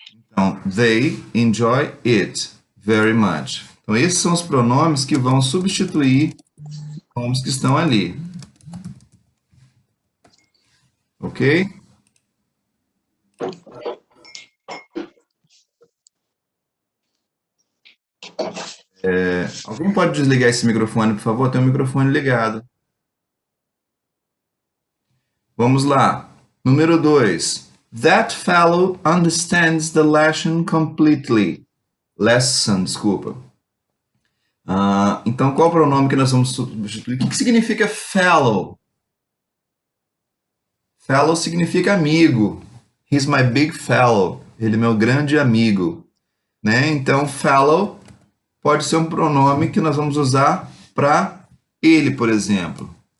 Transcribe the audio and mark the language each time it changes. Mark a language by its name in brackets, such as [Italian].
[Portuguese] Então, [English] they enjoy it very much. [Portuguese] Então, esses são os pronomes que vão substituir os pronomes que estão ali. Ok? Alguém pode desligar esse microfone, por favor? Tem o microfone ligado. Vamos lá. Número 2. [English] That fellow understands the lesson completely. [Portuguese] Desculpa. Então, qual é o pronome que nós vamos substituir? O que significa fellow? Fellow significa amigo. [English] He's my big fellow. [Portuguese] Ele é meu grande amigo. Né? Então, fellow pode ser um pronome que nós vamos usar para ele, por exemplo.